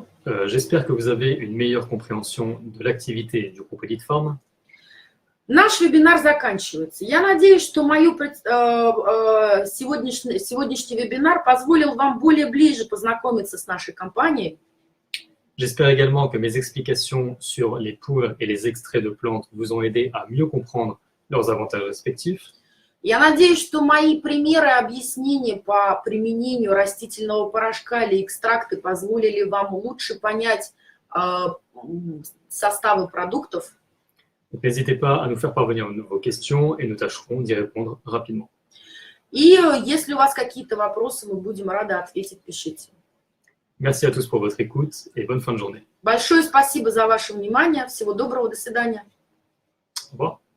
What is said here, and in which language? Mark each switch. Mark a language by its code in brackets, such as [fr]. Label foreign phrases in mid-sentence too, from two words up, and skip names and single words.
[fr] J'espère que vous avez une meilleure compréhension de l'activité du groupe Elite Farm. [ru] Наш вебинар заканчивается. Я надеюсь, что сегодняшний вебинар позволил вам более ближе познакомиться с нашей компанией. [fr] J'espère également que mes explications sur les poudres et les extraits de plantes vous ont aidé à mieux comprendre leurs avantages respectifs. [ru] Я надеюсь, что мои примеры объяснения по применению растительного порошка или экстракты позволили вам лучше понять составы продуктов. [fr] Donc, n'hésitez pas à nous faire parvenir vos questions et nous tâcherons d'y répondre rapidement. [ru] И если у вас какие-то вопросы, мы будем рады ответить, пишите. [fr] Merci à tous pour votre écoute et bonne fin de journée. [ru] Большое спасибо за ваше внимание. Всего доброго, до свидания. [fr] Au revoir.